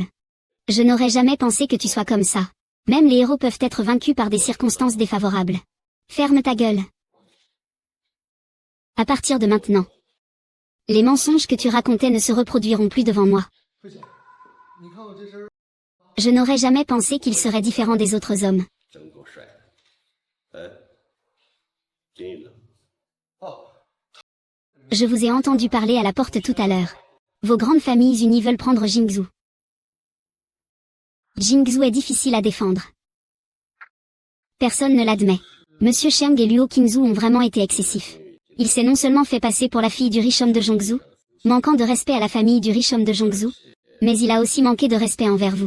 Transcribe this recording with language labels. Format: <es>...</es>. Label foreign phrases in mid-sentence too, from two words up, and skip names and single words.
<fr>Je n'aurais jamais pensé que tu sois comme ça. Même les héros peuvent être vaincus par des circonstances défavorables. Ferme ta gueule. À partir de maintenant, les mensonges que tu racontais ne se reproduiront plus devant moi. Je n'aurais jamais pensé qu'il serait différent des autres hommes.</fr> <zh>真够帅的。哎，金呢？</zh> <fr>Je vous ai entendu parler à la porte tout à l'heure. Vos grandes familles unies veulent prendre Jingzhou. Jingzhou est difficile à défendre. Personne ne l'admet. Monsieur Cheng et Luo Qingzhou ont vraiment été excessifs. Il s'est non seulement fait passer pour la fille du riche homme de Zhongzhou, manquant de respect à la famille du riche homme de Zhongzhou, mais il a aussi manqué de respect envers vous.</fr>